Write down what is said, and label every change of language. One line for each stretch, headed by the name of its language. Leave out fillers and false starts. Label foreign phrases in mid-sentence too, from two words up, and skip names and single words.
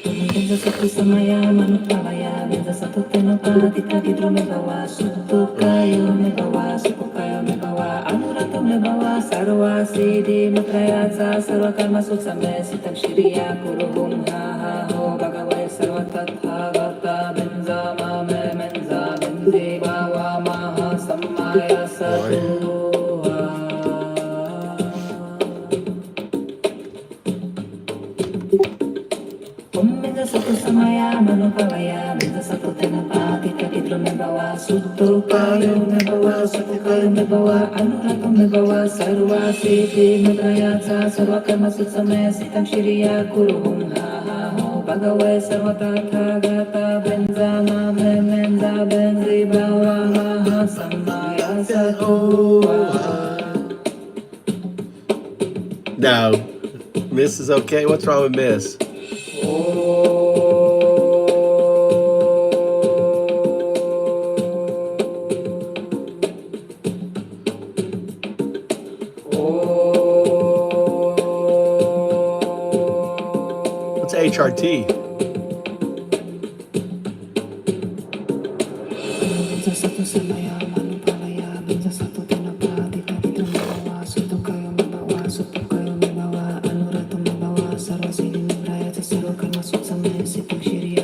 Sanskrit: benza satu samaya manupalaya benza satu tenopati tadidro me bawa sutto kayo me bawa suko kayo me bawa anurato me bawa sarva siddhi matrayatsa sarva karma sutsame sitam shiriya kuruhum ha ha ho bhagavai sarva tathagata benza mame menza benzi bawa maha sammaya satu. Benza satu samaya manupalaya benza satu tenapati tadidro me bawa sutto kayo me bawa suko kayo me bawa anurato me bawa sarva siddhi matrayatsa sarva karma sutsame sitam shiriya kuruhum ha ha ho bhagavai sarva tathagata benza mame menza benzi bawa maha sammaya satu.
English: No, Miss is okay. What's wrong with Miss? What's HRT?
Sanskrit: Benza satu samaya manupalaya benza satu tenapati tadidro me bawa sutto kayo me bawa sutto kayo me bawa anurato me bawa sarva siddhi matrayatsa sarva karma sutsame sitam shiriya